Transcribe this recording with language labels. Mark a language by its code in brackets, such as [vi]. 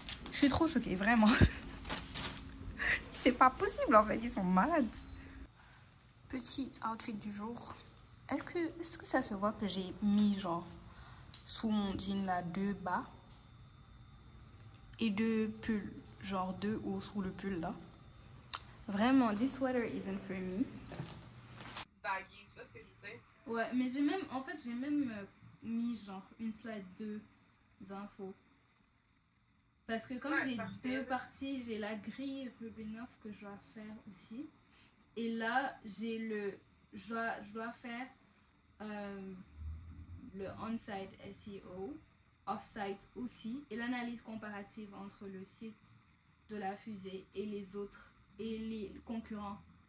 [fr] Je suis trop choquée, vraiment. C'est pas possible en fait, ils sont malades. Petit outfit du jour. Est-ce que ça se voit que j'ai mis genre sous mon jean là 2 bas et 2 pulls, genre 2 ou sous le pull là. Vraiment, [en] this sweater isn't for me. [fr] Baggy, tu vois ce que je veux dire? Ouais, mais j'ai même mis genre une slide de infos. Parce que comme Ouais, j'ai c'est parfait. 2 parties, j'ai la grille Rubin off que je dois faire aussi. Et là, je dois faire le on-site SEO, off-site aussi, et l'analyse comparative entre le site de la fusée et les autres, et les concurrents.